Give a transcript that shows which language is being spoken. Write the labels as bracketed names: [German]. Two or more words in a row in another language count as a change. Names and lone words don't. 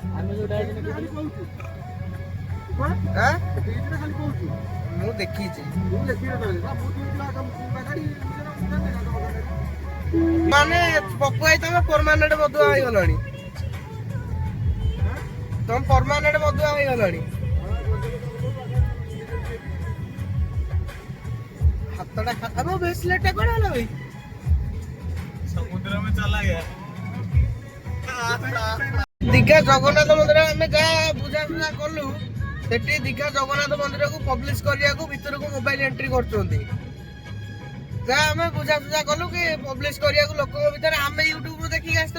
[Odia] ମୁଁ ଦେଖିଛି, ମାନେ ପପୁ ଭାଇ ତମେ ପରମାନେଣ୍ଟ ମଧୁଆ ହେଇଗଲାଣି, ତମେ ପରମାନେଣ୍ଟ ମଧୁଆ ହେଇଗଲାଣି। ହାତଟା ଖାତା ବ୍ରେସଲେଟ ଟା କଣ ହେଲା ଭାଇ? [Hindi] ସମୁଦ୍ର में चला गया। [Odia] ଦୀଘା ଜଗନ୍ନାଥ ମନ୍ଦିର ଆମେ ଯାହା ବୁଝାସୁଝା କଲୁ, ସେଠି ଦୀଘା ଜଗନ୍ନାଥ ମନ୍ଦିରକୁ ପବ୍ଲିଶ କରିବାକୁ ଭିତରକୁ ମୋବାଇଲ ଏଣ୍ଟ୍ରି କରୁଛନ୍ତି। ଯାହା ଆମେ ବୁଝାସୁଝା କଲୁ କି ପବ୍ଲିଶ କରିବାକୁ ଲୋକଙ୍କ ଭିତରେ, ଆମେ ୟୁଟ୍ୟୁବରୁ ଦେଖିକି ଆସିଥିଲୁ।